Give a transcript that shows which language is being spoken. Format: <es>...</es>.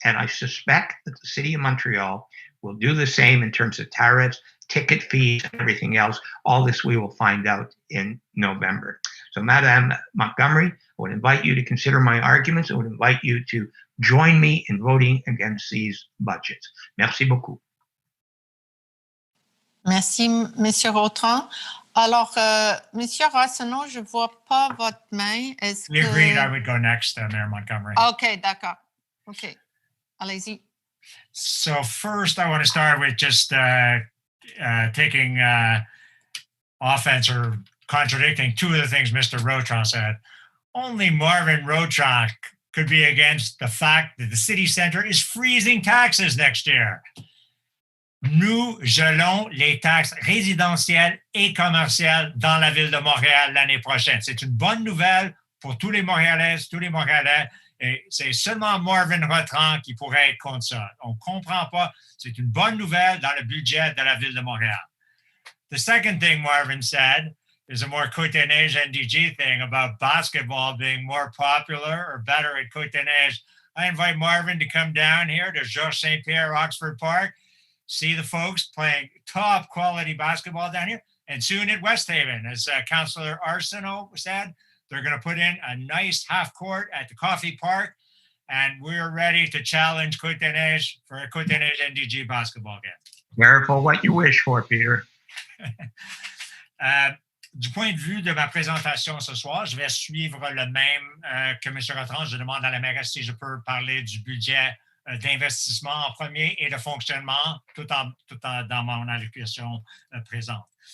<en>And I suspect that the city of Montreal will do the same in terms of tariffs, ticket fees, and everything else. All this we will find out in November. So Madame Montgomery, I would invite you to consider my arguments. I would invite you to join me in voting against these budgets.</en> <fr>Merci beaucoup. Merci, Monsieur Autran. Alors, Monsieur Arsenault, je ne vois pas votre main. Est-ce</fr> <en>We agreed I would go next, Mayor Montgomery.</en> <fr>OK, d'accord. OK. Allez-y.</fr> <en>So first, I want to start with just taking offense or contradicting two of the things Mr. Rotron said. Only Marvin Rotron could be against the fact that the city center is freezing taxes next year.</en> <fr>Nous gelons les taxes résidentielles et commerciales dans la ville de Montréal l'année prochaine. C'est une bonne nouvelle pour tous les Montréalaises, tous les Montréalais. Et c'est seulement Marvin Rotran qui pourrait être contre ça. On ne comprend pas. C'est une bonne nouvelle dans le budget de la ville de Montréal.</fr> <en>The second thing Marvin said is a more Côte-Neige-NDG thing about basketball being more popular or better at Côte-Neige. I invite Marvin to come down here to Georges St-Pierre, Oxford Park, see the folks playing top quality basketball down here, and soon at West Haven. As Councillor Arsenault said, they're going to put in a nice half court at the Coffee Park, and we're ready to challenge Côte-Neige for a Côte-Neige-NDG basketball game. Careful what you wish for, Peter.</en> <fr>Du point de vue de ma présentation ce soir, je vais suivre le même que M. Rotran. Je demande à la mairesse si je peux parler du budget d'investissement en premier et de fonctionnement tout en dans mon allocution présente.</fr>